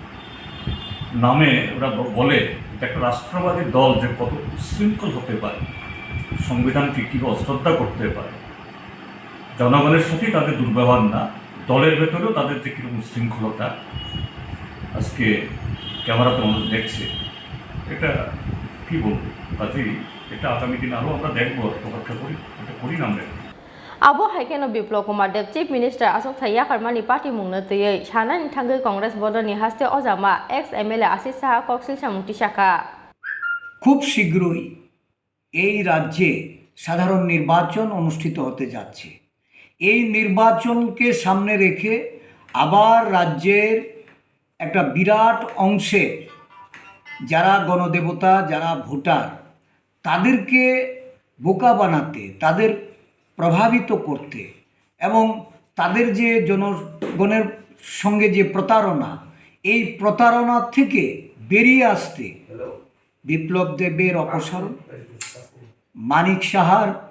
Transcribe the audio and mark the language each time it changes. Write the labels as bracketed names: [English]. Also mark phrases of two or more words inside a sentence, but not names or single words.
[Bangla] নামে ওরা বলে, এটা একটা রাষ্ট্রবাদী দল যে কত উচ্ছৃঙ্খল হতে পারে, সংবিধানকে কীভাবে অশ্রদ্ধা করতে পারে, জনগণের সাথেই তাদের দুর্ব্যবহার না, দলের ভেতরেও তাদের যে কীরকম উচ্ছৃঙ্খলতা আজকে ক্যামেরাতে মানুষ দেখছে, এটা কী বলবো। কাজেই এটা আগামী দিন আরও আমরা দেখবো, অপেক্ষা করি, এটা করি না আমরা। [Kok Borok] Abo haikeno Biplop Kumar Dev [English] Chief Minister [Kok Borok] Achukthai Yakarmani Patimungno tiyei Chanani Thangui Congress Bodoni Haste Ojama Ex.MLA Asish Saha Koksil Samukti Shaka। [Bangla] খুব শীঘ্রই এই রাজ্যে সাধারণ নির্বাচন অনুষ্ঠিত হতে যাচ্ছে। এই নির্বাচনকে সামনে রেখে আবার রাজ্যের একটা বিরাট অংশে যারা গণদেবতা, যারা ভোটার, তাদেরকে বোকা বানাতে, তাদের প্রভাবিত করতে এবং তাদের যে জনগণের সঙ্গে যে প্রতারণা, এই প্রতারণা থেকে বেরিয়ে আসতে বিপ্লব দেবের অপসারণ, মানিক সাহার